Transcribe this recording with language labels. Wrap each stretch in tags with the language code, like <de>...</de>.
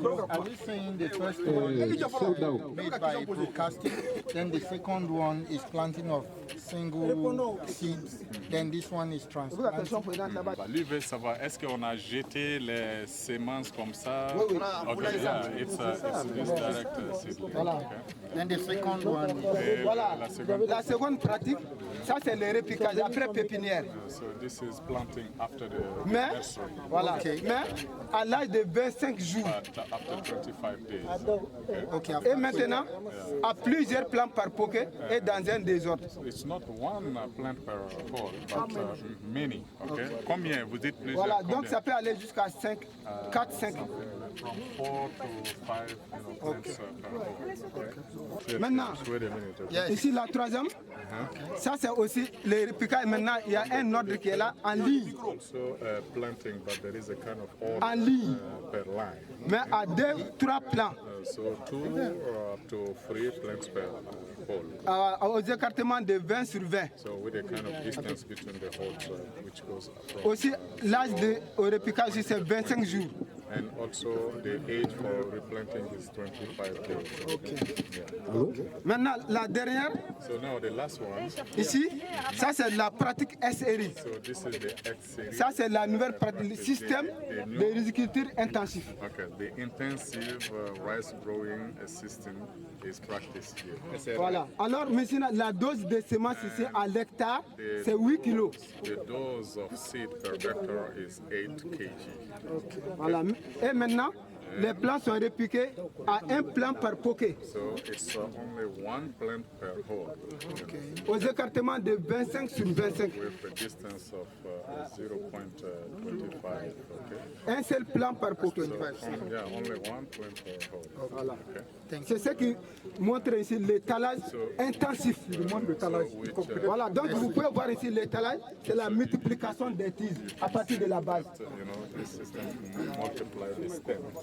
<en>Are we saying the first made by broadcasting, then the second one is planting of single seeds, then this one is transplanting?</en> <fr>Lui veut savoir, est-ce qu'on a jeté les semences comme ça? Oui.</fr> <en>Okay, yeah, it's direct seedling.</en> <fr>Voilà.</fr> <en>Okay. Then the second one.</en> <fr>Voilà. La seconde pratique, ça c'est le répliquage après pépinière.</fr> <en>So this is planting after the</en> <fr>Mais,</fr> <en>nursery.</en> <fr>voilà. Mais à l'âge de 25 jours.</fr> <en>After 25 days.</en> <fr>Et maintenant, à plusieurs plants par poquet et dans un désordre.</fr> <en>It's not one plant per hole, but many.</en> <fr>Okay. Combien? Vous dites plusieurs? Voilà, donc ça peut aller jusqu'à 5, 4, 5.</fr> <en>From 4 to 5 plants per hole.</en> <fr>Maintenant,</fr> <en>Yes.</en> <fr>ici la troisième, ça c'est aussi le répliquage. Maintenant, il y a un ordre qui est là en ligne.</fr> <en>Also planting, but there is a kind of order</en> <fr>En ligne.</fr> <en>Per line.</en> <fr>Mais à 2, 3 plants.</fr> <en>So 2 up to 3 plants per hole.</en> <fr>Aux écartements de 20 sur 20.</fr> <en>So with a kind of distance between the holes, which goes across.</en> <fr>Aussi, l'âge au répliquage c'est 25 jours.</fr> <en>And also the age for replanting is 25 days. Okay. Yeah. Okay.</en> <fr>Maintenant, la dernière.</fr> <en>So now the last one.</en> <fr>Ici, ça c'est la pratique SRI.</fr> <en>So this is the SRI.</en> <fr>Ça c'est la nouvelle pratique, le système de riziculture intensif.</fr> <en>Okay, the intensive rice growing system is practiced here.</en> <fr>Voilà. Alors, maintenant, la dose de semences ici à l'hectare, c'est 8 kilos.</fr> <en>The dose of seed per hectare is 8 kg.</en> <fr>Okay. Voilà. Et maintenant, les plants sont répliqués à un plant par poquet.</fr> <en>So it's only one plant per hole.</en> <fr>Okay. Aux écartements de 25 sur 25.</fr> <en>With a distance of 0.25. Okay.</en> <fr>Un seul plant par poquet.</fr> <en>So, yeah, only one plant per hole.</en> <fr>Voilà.</fr> <en>Okay.</en> <fr>C'est ce qui montre ici l'étalage intensif du monde de talage. Voilà, donc vous pouvez voir ici l'étalage, c'est la multiplication des tiges à partir de la base.</fr> <en>You know, this system multiply the stems.</en>